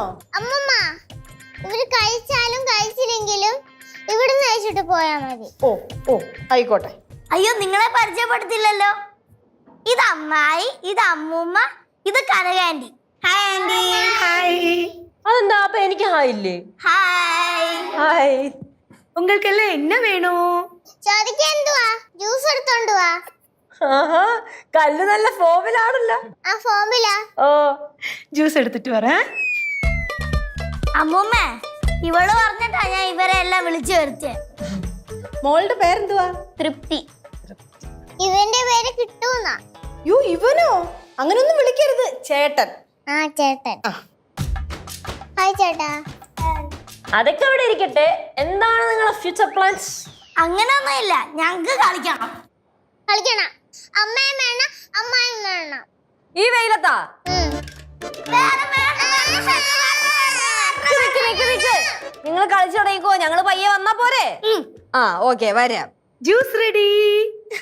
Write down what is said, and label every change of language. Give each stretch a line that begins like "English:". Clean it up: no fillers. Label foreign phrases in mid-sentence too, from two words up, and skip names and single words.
Malayalam: അമ്മമ്മ, ഇവര് കഴിച്ചാലും കഴിച്ചില്ലെങ്കിലും ഇവിടുന്ന് കഴിച്ചിട്ട് പോയാ മതി. ഓ ഓ ആയിക്കോട്ടെ. അയ്യോ, നിങ്ങളെ പരിചയപ്പെടുത്തില്ലല്ലോ. ഇത് അമ്മായി, ഇത് അമ്മൂമ്മ, ഇത് കനകാൻറ്റി. ഹായ് ആൻറ്റി.
Tamil: ஹாய்.
Malayalam: അതെന്താ അപ്പൊ എനിക്ക് ഹായ് ഇല്ലേ? ഹായ്. ഹായ്.
Tamil: உங்களுக்கெல்லாம் என்ன வேணும்?
Malayalam: ചോദിക്കാൻ എന്തുവാ? ജ്യൂസ് എടുത്തോണ്ട് വാ. ആഹാ, കല്ല് നല്ല ഫോമിലാണല്ലോ. ആ ഫോമിലാ. ഓ,
Tamil: ஜூஸ் எடுத்துட்டு வரேன்.
Malayalam: അമ്മൂമ്മ, ഇവള് പറഞ്ഞിട്ടാ ഞാൻ ഇവരെ എല്ലാം വിളിച്ചു വരുത്തിയെ. മോളുടെ പേരെന്തുവാ? തൃപ്തി. ഇവന്റെ പേര് കിട്ടൂന്നാ. യോ, ഇവനോ? അങ്ങനൊന്നും വിളിക്കരുത്, ചേട്ടൻ. ആ, ചേട്ടൻ. ഹായ് ചേട്ടാ. അതൊക്കെ അവിടെ ഇരിക്കട്ടെ. എന്താണ് നിങ്ങളെ
English: future plans?
Malayalam: അങ്ങനൊന്നുമില്ല, ഞങ്ങക്ക് കളിക്കണം. കളിക്കണം. അമ്മയും വേണം, അമ്മായും വേണം. ഈ വെയിലത്താ? നിങ്ങൾ കളിച്ചു തുടങ്ങിക്കോ, ഞങ്ങള് പയ്യെ വന്നാ പോരെ? ആ, ഓക്കെ, വരാം.
English: Juice ready.